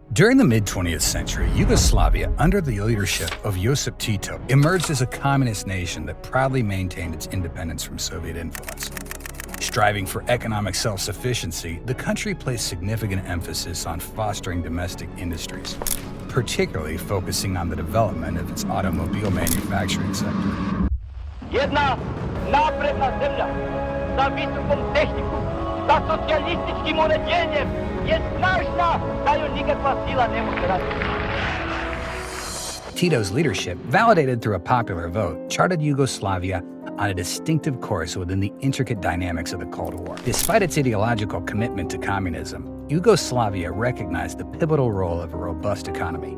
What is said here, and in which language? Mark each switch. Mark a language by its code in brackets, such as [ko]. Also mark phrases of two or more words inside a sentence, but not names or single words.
[en] During the mid-20th century, Yugoslavia, under the leadership of Josip Tito, emerged as a communist nation that proudly maintained its independence from Soviet influence. Striving for economic self-sufficiency, the country placed significant emphasis on fostering domestic industries, particularly focusing on the development of its automobile manufacturing sector. [sr] Jedna napredna zemlja sa visokom tehnikom, sa socijalističkim uređenjem je snažna da ju nikakva sila ne može razbiti. [en] Tito's leadership, validated through a popular vote, charted Yugoslavia on a distinctive course within the intricate dynamics of the Cold War. Despite its ideological commitment to communism, Yugoslavia recognized the pivotal role of a robust economy.